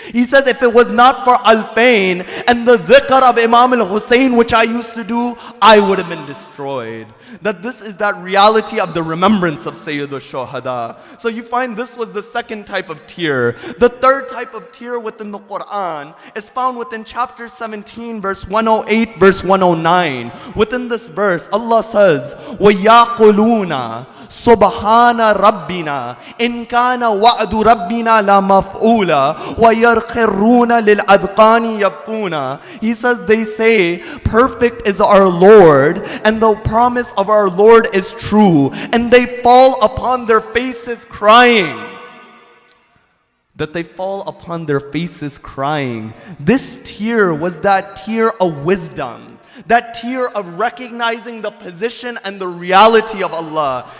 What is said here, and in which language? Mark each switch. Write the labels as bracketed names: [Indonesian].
[English] He says if it was not for Al-Fain and the dhikr of Imam al-Husayn which I used to do, I would have been destroyed. That this is that reality of the remembrance of Sayyid al-Shuhada. So you find this was the second type of tier. The third type of tier within the Quran is found within chapter 17, verse 108, verse 109. Within this verse, Allah says, [Arabic] وَيَقُولُونَ سُبْحَانَ رَبِّنَا إِنْ كَانَ وَعْدُ رَبِّنَا لَمَفْعُولًا وَيَرْخِرُّونَ لِلْأَذْقَانِ يَبْكُونَ. [English] He says, they say, perfect is our Lord, and the promise of our Lord is true, and they fall upon their faces crying. That they fall upon their faces crying. This tier was that tier of wisdom, that tier of recognizing the position and the reality of Allah.